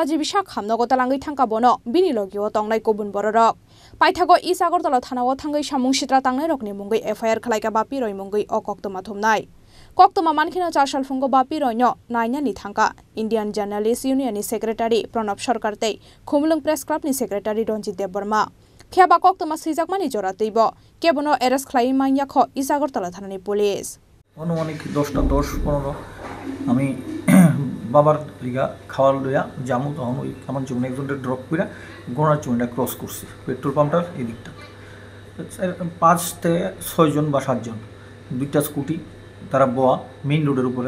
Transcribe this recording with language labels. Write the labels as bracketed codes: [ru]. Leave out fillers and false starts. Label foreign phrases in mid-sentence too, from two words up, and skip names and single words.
[trp] jibishak hamnogo talangai thangka bono bini logio tongnai kobun bororok paithago is Agartala thanao thangai samung sitra tangnai rokni mungai FIR khlaika bapiroi mungai okoktoma thumnai koktoma mankhino chashal fungo bapiroi no nainani thangka Indian Journalist Union ni secretary Pranab Sarkar tei Khumlung Press Club ni secretary Ranjit Debarma kheba koktoma sijakmani jorateibo kebono arrest khlai manya kho is Agartala thanani police [bn] অনুমানিক 10টা 10-15 আমি বাবার লিগা খাওয়ার লইয়া জামু তখন ওই আমার জীবনে একজনটা ড্রপ করে গোনার চুনিটা ক্রস করছি [en] petrol pump [bn] এই দিকটা 5 থেকে 6 জন বা 7 জন দুইটা স্কুটি তারা বোয়া [en] main road [bn] উপরে